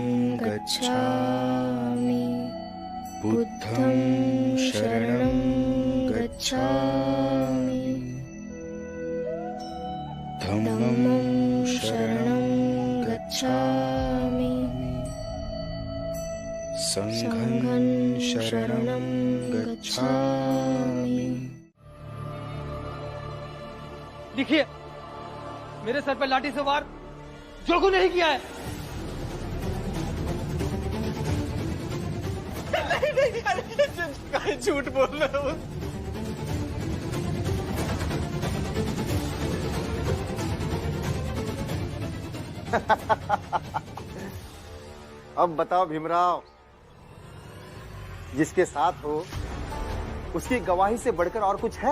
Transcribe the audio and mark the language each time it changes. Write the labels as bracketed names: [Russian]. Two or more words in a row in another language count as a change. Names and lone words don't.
[Pali] गच्छामि, बुद्धं शरणं गच्छामि, धम्मं शरणं गच्छामि, संघं शरणं गच्छामि। [Hindi] देखिए, मेरे सर पे लाठी से वार जोगू नहीं किया है। नहीं, अरे झूठ बोल रहे हो। अब बताओ भीमराव, जिसके साथ हो उसकी गवाही से बढ़कर और कुछ है?